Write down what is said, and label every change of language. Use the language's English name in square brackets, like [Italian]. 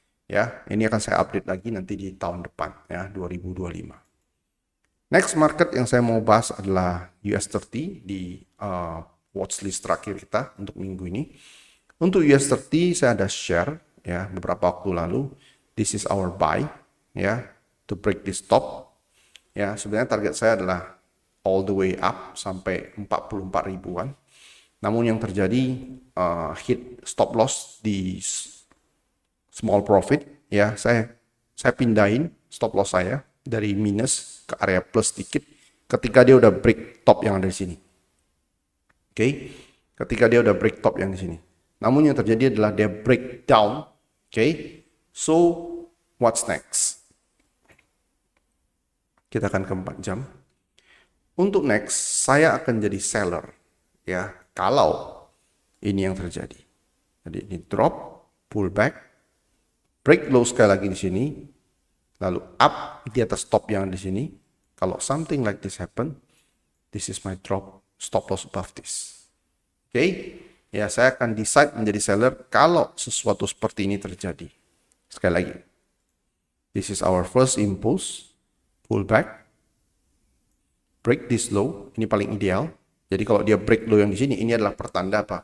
[Indonesian] Ya, ini akan saya update lagi nanti di tahun depan ya, 2025. Next market yang saya mau bahas adalah US30 di watchlist terakhir kita untuk minggu ini. Untuk US30 saya ada share ya beberapa waktu lalu. [English] This is our buy ya to break this top. [Indonesian] Ya, sebenarnya target saya adalah [English] all the way up [Indonesian] sampai 44 ribuan. Namun yang terjadi hit stop loss di small profit ya, saya pindahin stop loss saya dari minus ke area plus sedikit ketika dia udah break top yang ada di sini. Oke, ketika dia udah break top yang di sini. Namun yang terjadi adalah dia break down. Oke, [English] so what's next? [Indonesian] Kita akan ke 4 jam. Untuk next, saya akan jadi seller. Ya, kalau ini yang terjadi. Jadi ini drop, pullback, break low sekali lagi di sini, lalu up di atas top yang di sini. Kalau [English] something like this happen, This is my drop, stop loss above this. [Indonesian] Oke, ya saya akan decide menjadi seller kalau sesuatu seperti ini terjadi. Sekali lagi, [English] this is our first impulse, pull back, break this low, [Indonesian] ini paling ideal. Jadi kalau dia break low yang di sini, ini adalah pertanda apa?